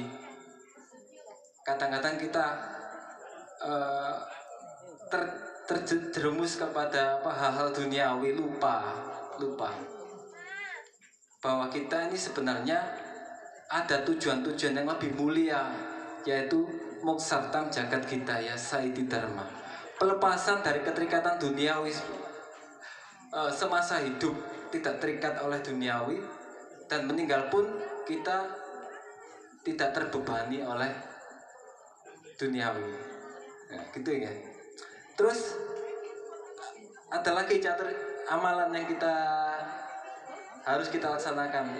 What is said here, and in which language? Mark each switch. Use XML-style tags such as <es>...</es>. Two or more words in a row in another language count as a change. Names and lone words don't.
<id>Kadang-kadang kita terjerumus kepada hal-hal duniawi, lupa bahwa kita ini sebenarnya ada tujuan-tujuan yang lebih mulia, yaitu</id> <sa>moksartam jagat hidaya saiti dharma,</sa> <id>pelepasan dari keterikatan duniawi. Semasa hidup tidak terikat oleh duniawi, dan meninggal pun kita tidak terbebani oleh duniawi. Nah, gitu ya. Terus ada lagi catur amalan yang kita harus kita laksanakan.</id>